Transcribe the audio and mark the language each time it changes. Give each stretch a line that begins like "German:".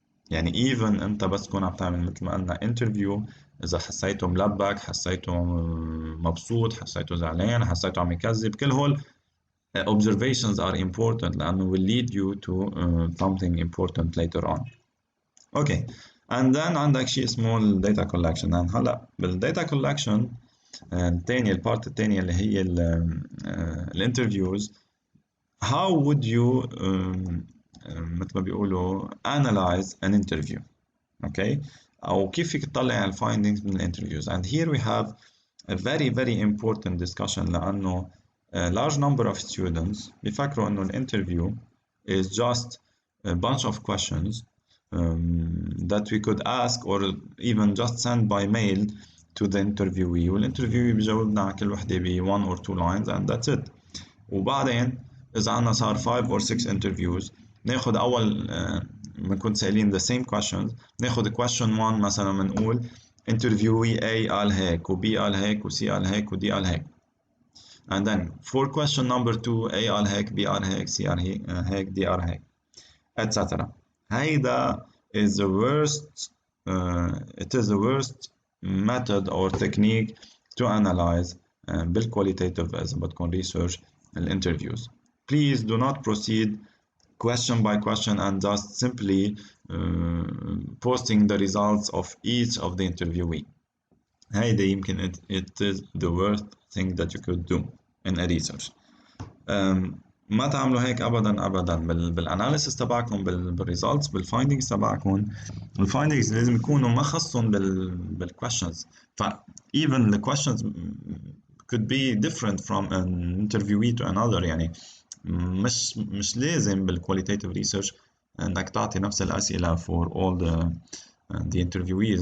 Arabic: يعني even انت بس تكون عم تعمل مثل ما قلنا انترفيو, اذا حسيته ملبك, حسيته مبسوط, حسيته زعلان, حسيته عم يكذب, كل هول
English: observations are important
Arabic: لأنه
English: will lead you to something important later on. Okay, and then
Arabic: عندك شيء اسمه
English: ال data collection.
Arabic: and هلا بال data collection الثانية, البارت الثانية اللي هي الانترفيوز,
English: how would you
Arabic: مثل ما بيقولوا
English: analyze an interview.
Arabic: Okay, أو كيف فيك تطلع على findings من الانترفيوز.
English: and here we have a very very important discussion لأنه a large number of students
Arabic: بيفكروا إنه
English: الانترفيو is just a bunch of questions that we could ask or even just send by mail to the interviewee, والinterviewee بيجاوبنا على كل وحدة ب 1 or 2 lines and that's it.
Arabic: وبعدين إذا عنا صار
English: 5 or 6 interviews
Arabic: ناخد أول بنكون سائلين
English: the same questions,
Arabic: ناخد question 1 مثلا بنقول interviewee A قال هيك و B قال هيك و C قال هيك و D قال هيك,
English: and then for question number 2
Arabic: A قال هيك, B قال هيك, C قال هيك, D قال هيك etc.
English: هيدا is the worst it is the worst method or technique to analyze بالqualitative
Arabic: إذا بدكم
English: research الinterviews. Please do not proceed question by question and just simply posting the results of each of the interviewee. هيدا يمكن it is the worst thing that you could do in a research.
Arabic: ما تعملوا هيك ابدا ابدا بالاناليسيس تبعكم, بالريزلتس, بالفايندينجز تبعكم. الفايندينجز لازم يكونوا ما خصهم بالكويشنز.
English: ف even the questions could be different from an interviewee to another.
Arabic: يعني مش لازم بالكواليتيتيف ريسيرش انك تعطي نفس الاسئله
English: for all the interviewees.